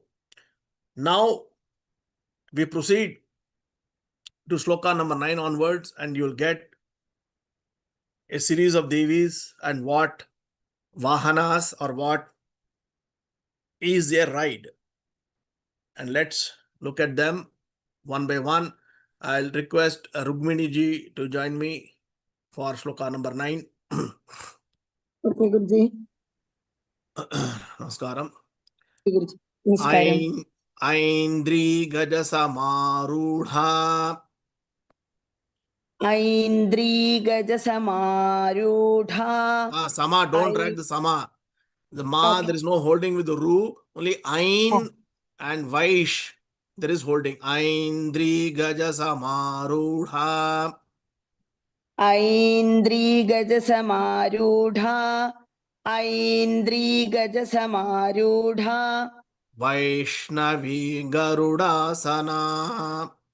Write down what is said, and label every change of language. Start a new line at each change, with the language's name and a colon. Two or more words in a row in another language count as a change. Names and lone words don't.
English: Now we proceed to sloka number 9 onwards, and you'll get a series of Devis and what Vahanas, or what is their ride. And let's look at them one by one. I'll request Rukmini ji to join me for sloka number 9. Okay, Guruji. Namaskaram. Guruji. Namaskaram.
Sanskrit: ऐन्द्री गजसमारूढा. ऐन्द्री गजसमारूढा.
English: Sama, don't drag the Sama. The Ma, Okay. there is no holding with the Ru. Only Ain and Vaish, there is holding.
Sanskrit: ऐन्द्री गजसमारूढा. ऐन्द्री गजसमारूढा. ऐन्द्री गजसमारूढा. वैष्णवी गरुडासना.